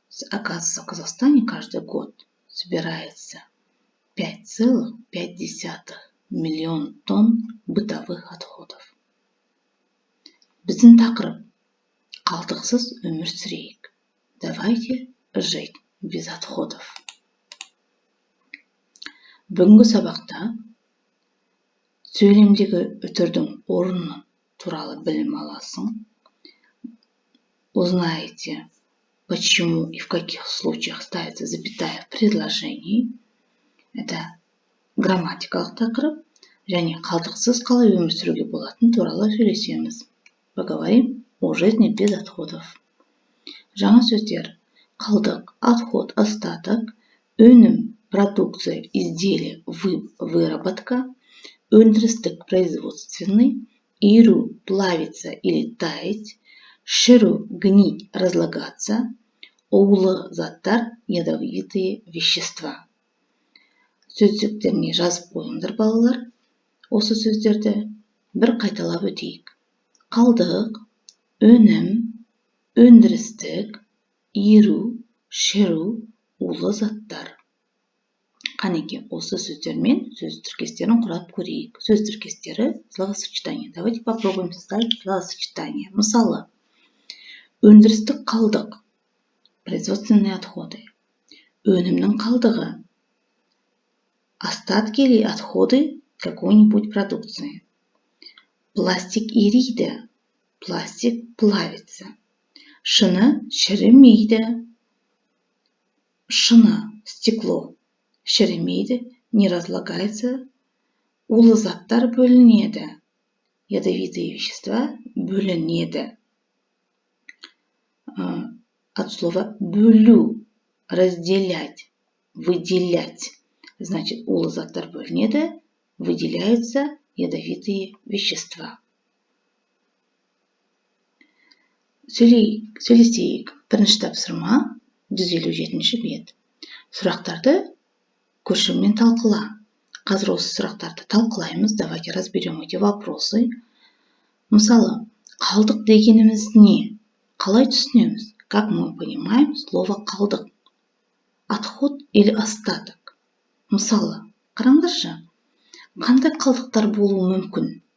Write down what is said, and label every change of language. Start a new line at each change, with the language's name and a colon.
Russian: Оказывается, в Казахстане каждый год собирается 5,5 миллион тонн бытовых отходов.
Kazakh: Біздің тақырып қалдықсыз өмір сүрейік.
Russian: Давайте жить без отходов.
Kazakh: Бүгінгі сабақта сөйлемдегі үтірдің орны туралы білім аласың.
Russian: Узнаете, почему и в каких случаях ставится запятая в предложении.
Kazakh: Это грамматикалық тақырып, және қалдықсыз қалай өмір сүруге болатыны туралы сөйлесеміз.
Russian: Поговорим о жизни без отходов. Жаңа сөздер: қалдық, отход, остаток, өнім, продукция, изделие, выработка, өндірістік, производственный, еру, плавиться или таять, шіру, гнить, разлагаться, улы заттар, ядовитые вещества.
Kazakh: Сөздіктеріне жазып қойыңдар, балалар. Осы сөздерді бір қайталап өтейік. Қалдық, өнім, өндірістік, еру, шіру, улы заттар. Қанеке, осы сөздермен сөз тіркестерін құрап көрейік. Сөз тіркестері словосочетание.
Russian: Давайте попробуем составить словосочетание.
Kazakh: Мысалы, өндірістік қалдық,
Russian: производственные отходы.
Kazakh: Өнімнің қалдығы,
Russian: остатки или отходы какой-нибудь продукции.
Kazakh: Пластик ериді,
Russian: пластик плавится.
Kazakh: Шыны шірімейді, шыны, стекло, шірімейді,
Russian: не разлагается.
Kazakh: Улы заттар бөлінеді,
Russian: ядовитые вещества
Kazakh: бөлінеді.
Russian: От слова бөлу, разделять, выделять. Значит,
Kazakh: улы заттар бөлінеді,
Russian: выделяются ядовитые вещества.
Kazakh: Сөйлесейік. Бірінші тапсырма, 157 бет. Сұрақтарды көшірмен талқыла. Қазір осы сұрақтарды талқылаймыз.
Russian: Давайте разберем эти вопросы.
Kazakh: Мысалы, қалдық дегеніміз не? Қалай түсінеміз?
Russian: Как мы понимаем слово қалдық? Отход или остаток?
Kazakh: Мысалы, қараңдаршы. Қандай қалдықтар болуы мүмкін?